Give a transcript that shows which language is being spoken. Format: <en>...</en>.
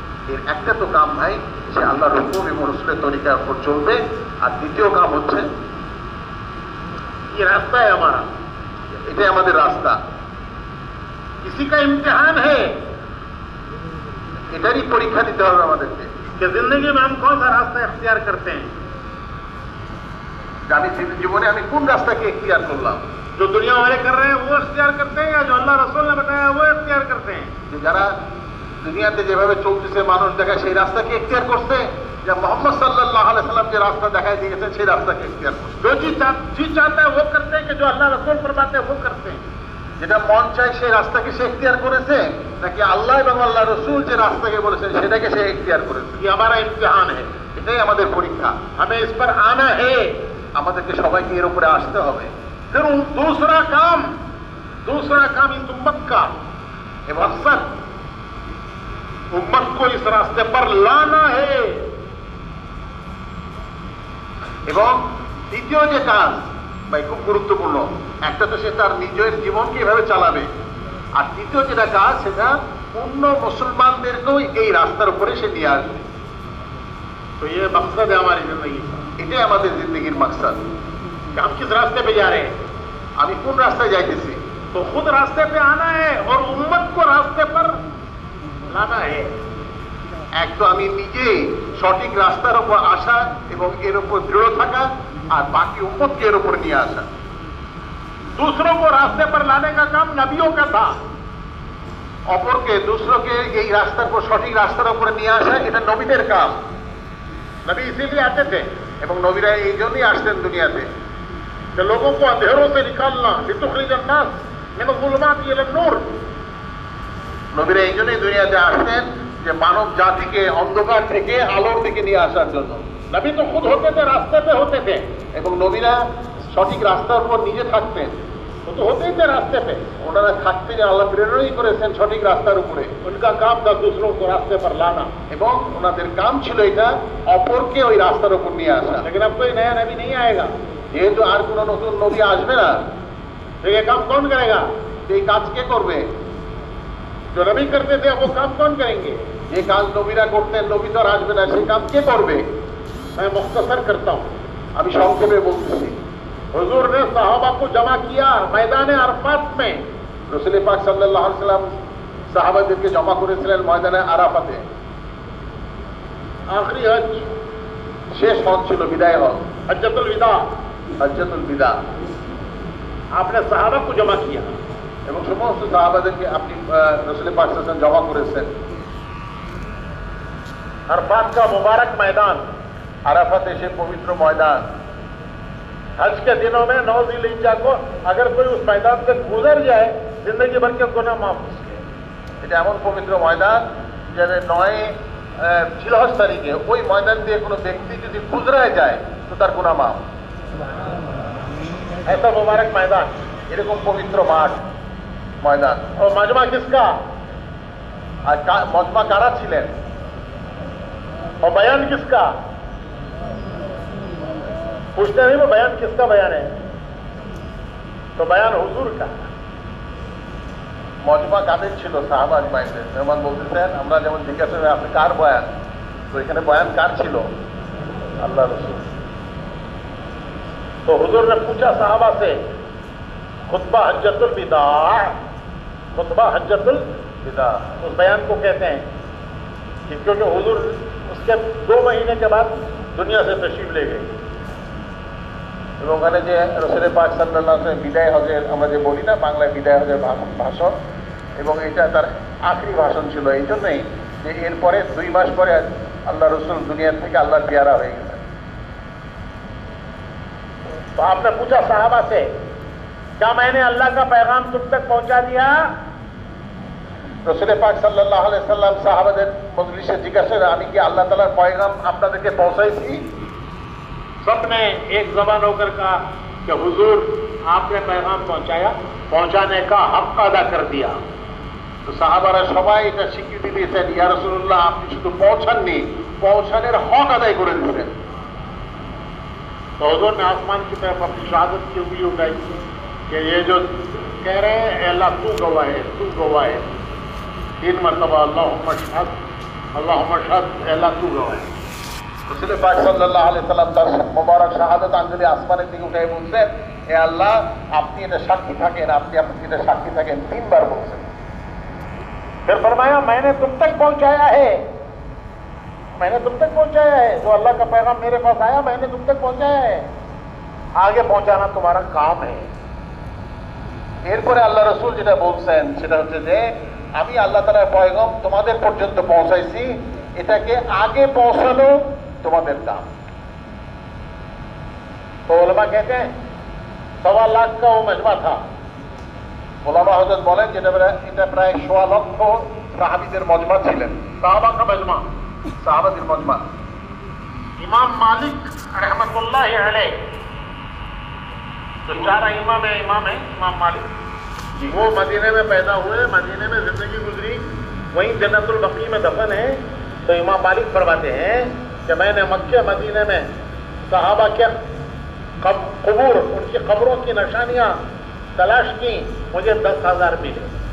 <bn>এর একটা তো কাম ভাই সে আল্লাহর হুকুম এবং রাসূলের তরিকার উপর চলবে, আর দ্বিতীয় কাম হচ্ছে এই রাস্তায় আমার, এটাই আমাদের রাস্তা।</bn> <hi>किसी का इम्तिहान है,</hi> <bn>এটারই পরীক্ষা দিতে হবে আমাদেরকে</bn> <hi>कि जिंदगी में हम कौन सा रास्ता इख्तियार करते हैं।</hi> <bn>আমি জীবনে আমি কোন রাস্তাকে ইখতিয়ার করলাম।</bn> <hi>जो दुनिया वाले कर रहे हैं वो इख्तियार करते हैं, या जो अल्लाह रसूल ने बताया वो इख्तियार करते हैं।</hi> <bn>যে যারা দুনিয়াতে যেভাবে চলতেছে মানুষ দেখায় সেই রাস্তাকে ইখতিয়ার করছে, যে মোহাম্মদ সাল্লাল্লাহু আলাইহি সাল্লাম যে রাস্তা দেখায় দিয়েছেন সেই রাস্তাকে ইখতিয়ার করছে।</bn> <hi>जो चीज चाहता है वो करते हैं, कि जो अल्लाह रसूल फरमाते हैं वो करते हैं।</hi> <bn>যেটা মন চায় সেই রাস্তাকে সে ইখতিয়ার করেছে, নাকি আল্লাহ এবং আল্লাহ রসুল যে রাস্তাকে বলেছেন সেটাকে সে ইখতিয়ার করেছে।</bn> <hi>ये हमारा इम्तिहान है,</hi> <bn>এটাই আমাদের পরীক্ষা।</bn> <hi>हमें इस पर आना है।</hi> <bn>আমাদেরকে সবাইকে এর উপরে আসতে হবে।</bn> <hi>फिर दूसरा काम इस उम्मत का मकसद, उम्मत को इस रास्ते पर लाना है।</hi> <bn>এবং দ্বিতীয় যে কাজ ভাই খুব গুরুত্বপূর্ণ, একটা তো সে তার নিজের জীবনকে এভাবে চালাবে, আর দ্বিতীয় যেটা কাজ সেটা অন্য মুসলমানদেরকেও এই রাস্তার উপরে সে নিয়ে আসবে।</bn> <hi>तो ये मकसद है हमारी जिंदगी का,</hi> <bn>এটাই আমাদের জিন্দগির মাকসাদ।</bn> <hi>कि हम किस रास्ते पे जा रहे हैं।</hi> <bn>আমি কোন রাস্তায় যাইতেছি,</bn> <hi>तो खुद रास्ते पे आना है और उम्मत को रास्ते पर लाना है।</hi> <bn>এক তো আমি নিজেই সঠিক রাস্তার উপর আসা এবং এর উপর দৃঢ় থাকা, আর বাকি উম্মতকে এর উপর নিয়ে আসা।</bn> <hi>दूसरों को रास्ते पर लाने का काम नबियों का था।</hi> <bn>অপরকে দুসরকে এই রাস্তার উপর সঠিক রাস্তার উপরে নিয়ে আসা এটা নবীদের কাম।</bn> <hi>नबी इसीलिए आते थे</hi> <bn>এবং নবীরা এই জন্যই আসতেন দুনিয়াতে,</bn> <hi>कि लोगों को अंधेरों से निकालना,</hi> <ar>लितुखरिज अन्नास मिन ज़ुलुमात इला नूर।</ar> <bn>নবীরা এই জন্যই দুনিয়াতে আসতেন যে মানব জাতিকে অন্ধকার থেকে আলোর দিকে নিয়ে আসার জন্য।</bn> <hi>नबी तो खुद होते थे, रास्ते पे होते थे।</hi> <bn>এবং নবীরা সঠিক রাস্তার উপর নিজে থাকতেন,</bn> <hi>वो तो होते ही थे रास्ते पे।</hi> <bn>ওনারা থাকতেন, আল্লাহ প্রেরণই করেছেন সঠিক রাস্তার উপরে।</bn> <hi>उनका काम था दूसरों को रास्ते पर लाना।</hi> <bn>এবং ওনাদের কাম ছিল এটা অপরকে ওই রাস্তার উপর নিয়ে আসা।</bn> <hi>लेकिन अब कोई नया नबी नहीं आएगा,</hi> <bn>যেহেতু আর কোনো নতুন নবী আসবে না,</bn> <hi>तो ये काम कौन करेगा?</hi> <bn>এই কাজ কে করবে?</bn> <hi>जो नबी करते थे वो काम कौन करेंगे?</hi> <bn>যে কাজ নবীরা করতেন, নবী তো আর আসবে না, সেই কাজ কে করবে?</bn> <hi>मैं मुख्तसर करता हूँ।</hi> <bn>আমি সংক্ষেপে বলতেছি।</bn> <hi>हुजूर ने सहाबा को जमा किया मैदान अरफात में।</hi> <bn>রাসূল পাক সাল্লাল্লাহু আলাইহি সাল্লাম সাহাবাদেরকে জমা করেছিলেন ময়দানে আরাফাতে।</bn> <hi>आखिरी हज,</hi> <bn>শেষ হজ ছিল, বিদায় হজ,</bn> <hi>हज्जतुल विदा।</hi> <bn>হজ্জাতুল বিদা।</bn> <hi>आपने सहाबा को जमा किया।</hi> <bn>এবং সমস্ত সাহাবাদেরকে আপনি রাসূল পাক সাল্লাল্লাহু আলাইহি ওয়াসাল্লাম জমা করেছেন।</bn> <hi>अरफात का मुबारक मैदान,</hi> <bn>আরাফাতে সে পবিত্র ময়দান।</bn> <hi>हज के दिनों में 9 ज़िलहिज्जा को अगर कोई उस मैदान से गुजर जाए, जिंदगी भर के गुनाह माफ उसके।</hi> <bn>এটা এমন পবিত্র ময়দান যে 9 জিলহজ তারিখে ওই ময়দান দিয়ে কোনো ব্যক্তি যদি গুজরায় যায় তো তার গুনাহ মাফ।</bn> <hi>ऐसा मुबारक मैदान</hi> <bn>এরকম পবিত্র মাঠ ময়দান।</bn> <hi>और मजमा किसका?</hi> <bn>আর মজমা কারা ছিলেন?</bn> <hi>और बयान किसका? पूछते नहीं वो बयान किसका बयान है? तो बयान हुजूर का।</hi> <bn>মজমা কাদের ছিল? সাহাবা আজমাইনদের। মেহমান বলতেছেন, আমরা যেমন জিজ্ঞাসা করি আপনি কার বয়ান, তো এখানে বয়ান কার ছিল? আল্লাহ রাসূল।</bn> <hi>तो हुजूर ने पूछा साहबा से, खुतबा हज्जतुल विदा, खुतबा हज्जतुल</hi> <bn>বিদা।</bn> <hi>उस बयान को कहते हैं कि क्योंकि हुजूर उसके 2 महीने के बाद दुनिया से तशरीफ ले गए।</hi> <bn>এবং ওখানে যে রাসূল পাক সাল্লাল্লাহু আলাইহি ওয়াসাল্লাম বিদায় হজের আমরা যে বলি না বাংলায় বিদায় হজের ভাষণ, এবং এটা তার আখরি ভাষণ ছিল। এই জন্যই যে এরপরে 2 মাস পরে আল্লাহ রসুল দুনিয়া থেকে আল্লাহর পেয়ারা হয়ে গেছেন।</bn> <hi>तो आपने पूछा साहबा से, क्या मैंने अल्लाह का पैगाम तुम तक पहुंचा दिया?</hi> <bn>রসুল পাক সাল্লাল্লাহু আলাইহি সাল্লাম সাহাবাদের মজলিসে জিজ্ঞাসা করে, আমি কি আল্লাহ তাআলার পয়গাম আপনাদেরকে পৌঁছাইছি?</bn> <hi>सबने एक जबान होकर कहा कि हुजूर आपने पैगाम पहुंचाया, पहुंचाने का हक अदा कर दिया।</hi> <bn>তো সাহাবারা সবাই এটা স্বীকৃতি দিয়েছেন, ইয়া রাসূলুল্লাহ আপনি শুধু পৌঁছাননি, পৌঁছানোর হক আদায় করে দিয়েছেন।</bn> <hi>तो हुजूर ने आसमान की तरफ अपनी शहादत की उंगली उठाई कि ये जो कह रहे हैं अल्लाह तू गवाह है, तू गवाह है, 3 मरतबा</hi> <ar>अल्लाहुम्मा शहद, अल्लाहुम्मा शहद,</ar> <hi>अल्लाह तू गवाह है।</hi> <bn>রসুল পাক সাল্লাল্লাহু আলাইহি সাল্লাম তার মোবারক শাহাদাত আঙ্গুলি আসমানের দিকে উঠাই বলছেন, হে আল্লাহ আপনি এটা সাক্ষী থাকেন, আপনি এটা সাক্ষী থাকেন, 3 বার বলছেন।</bn> <hi>फिर फरमाया मैंने तुम तक पहुंचाया है, मैंने तुम तक पहुंचाया है, जो अल्लाह का पैगाम मेरे पास आया मैंने तुम तक पहुंचाया है, आगे पहुंचाना तुम्हारा काम है।</hi> <bn>এরপরে আল্লাহ রসুল যেটা বলছেন সেটা হচ্ছে যে আমি আল্লাহ তাআলার পয়গাম তোমাদের পর্যন্ত পৌঁছাইছি, এটাকে আগে পৌঁছানো তোমাদের কাম।</bn> <hi>तो उलमा कहते हैं 1.25 लाख का वो मजमा था।</hi> <bn>ওলামা হযরত বলেন যে এটা প্রায় 1.25 লক্ষ সাহাবীদের মজমা ছিলেন,</bn> <hi>साहबा का मजमा।</hi> <bn>সাহাবাদের মজমা।</bn> <hi>इमाम मालिक रहमतुल्लाह अलैह, जो 4 इमाम है इमाम मालिक, वो मदीने में पैदा हुए, मदीने में जिंदगी गुजरी, वहीं जन्नतुल बकी में दफन है। तो इमाम मालिक फरमाते हैं कि मैंने मक्के मदीने में सहाबा के कबूर, उनकी कब्रों की निशानियां तलाश की, मुझे 10,000 मिले।</hi>